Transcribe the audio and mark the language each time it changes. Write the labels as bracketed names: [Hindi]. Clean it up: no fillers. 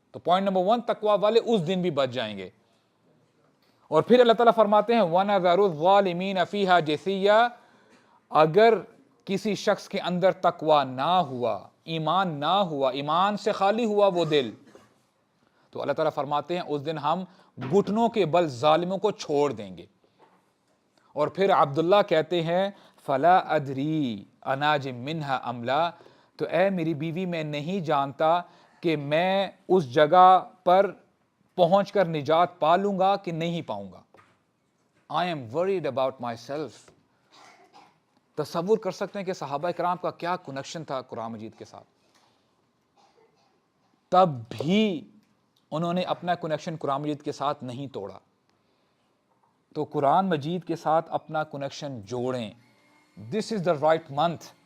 [Urdu] تو point number 1, تقوی والے اس دن بھی بچ جائیں گے. اور پھر اللہ تعالیٰ فرماتے ہیں [Arabic] وَنَذَرُ الظَّالِمِينَ فِيهَا جِثِيًّا, [Urdu] اگر کسی شخص کے اندر تقوی نہ ہوا, ایمان نہ ہوا, ایمان سے خالی ہوا وہ دل, تو اللہ تعالیٰ فرماتے ہیں اس دن ہم گھٹنوں کے بل ظالموں کو چھوڑ دیں گے. اور پھر عبداللہ کہتے ہیں [Arabic] فلا ادری اناجم منہا املا, [Urdu] تو اے میری بیوی میں نہیں جانتا کہ میں اس جگہ پر پہنچ کر نجات پا لوں گا کہ نہیں پاؤں گا. [English] I am worried about myself. [Urdu] تصور کر سکتے ہیں کہ صحابہ کرام کا کیا کنیکشن تھا قرآن مجید کے ساتھ, تب بھی انہوں نے اپنا کنیکشن قرآن مجید کے ساتھ نہیں توڑا. تو قرآن مجید کے ساتھ اپنا connection جوڑیں. [English] This is the right month.